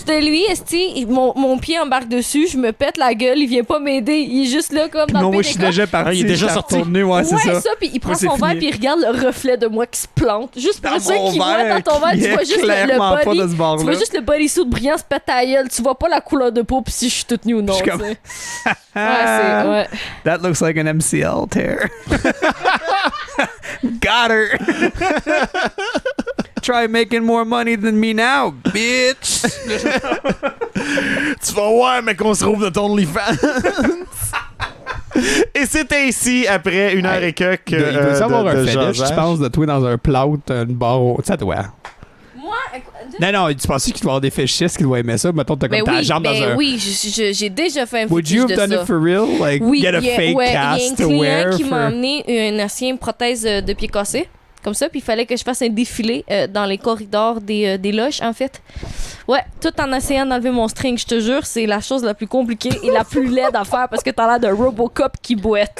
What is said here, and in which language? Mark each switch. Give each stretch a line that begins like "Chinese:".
French: De lui, esti, mon pied embarque dessus, je me pète la gueule, il vient pas m'aider, il est juste là comme dans le Non, moi je suis déjà parti. Il est déjà sorti. Retourné, ouais, c'est ça. Puis il prend son verre puis il regarde le reflet de moi qui se plante. Juste pour ça qu'il voit dans ton verre, tu vois juste le body. Tu vois juste le bodysuit brillant se pète à la gueule, tu vois pas la couleur de peau puis si je suis toute nue ou non. Ouais.
English: That looks like an MCL tear. Got her. Try making more money than me now, bitch.
French: Tu vas voir, mais qu'on se trouve de ton OnlyFans. Et c'est ainsi, après 1 heure et quelques. Il peut savoir un fetish, je pense, de toi dans un plot, une barre. Ça doit. Non, tu penses qu'il doit y avoir des fétichistes qui doivent aimer ça? Mettons, t'as comme ta jambe dans un... Oui, j'ai déjà fait un fétiche de ça.
English: Would you have done it for real? Like, get a fake cast to wear?
French: Il y a un client qui m'a amené une ancienne prothèse de pied cassé, comme ça, puis il fallait que je fasse un défilé dans les corridors des loges, en fait. Ouais, tout en essayant d'enlever mon string, je te jure, c'est la chose la plus compliquée et la plus laide à faire parce que t'as l'air de Robocop qui boite.